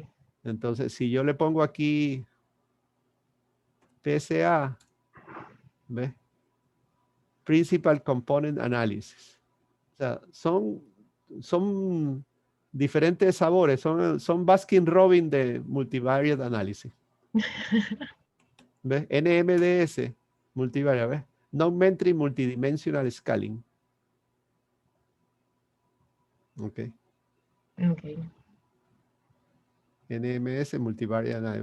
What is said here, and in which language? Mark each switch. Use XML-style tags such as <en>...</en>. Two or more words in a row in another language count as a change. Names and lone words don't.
<es>Entonces, si yo le pongo aquí PSA, ¿ves?</es> <en>Principal Component Analysis.</en> <es>O sea, son diferentes sabores, son Baskin Robin de</es> <en>Multivariate Analysis.</en> <es>¿Ves? NMDS, multivariate, ¿ves?</es> <en>Non-Metric Multidimensional Scaling. Ok. Ok. NMS, Multivariate Analysis.</en>